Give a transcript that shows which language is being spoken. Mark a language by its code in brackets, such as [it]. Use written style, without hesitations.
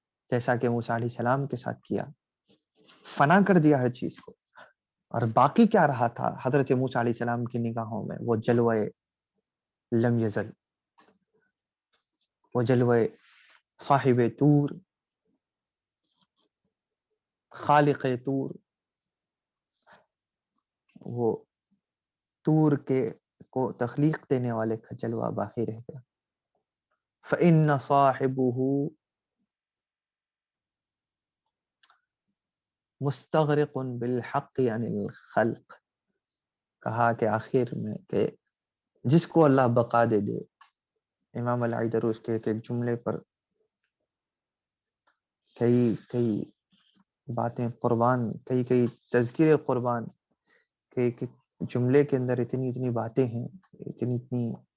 [ur] جیسا کہ موسیٰ علیہ السلام کے ساتھ کیا، فنا کر دیا ہر چیز کو، اور باقی کیا رہا تھا حضرت موسیٰ علیہ السلام کی نگاہوں میں؟ وہ جلوہ لم یزل، وہ جلوہ صاحب طور، خالق طور، وہ طور کے کو تخلیق دینے والے کا جلوہ باقی رہ گیا. [ar] فَإِنَّ صَاحِبُهُ مستغرق بالحق عن الخلق. [ur] کہا کہ آخر میں کہ جس کو اللہ بقا دے دے، امام العیدروس کے ایک جملے پر کئی باتیں قربان، کئی تذکیر قربان کے جملے کے اندر اتنی باتیں ہیں، اتنی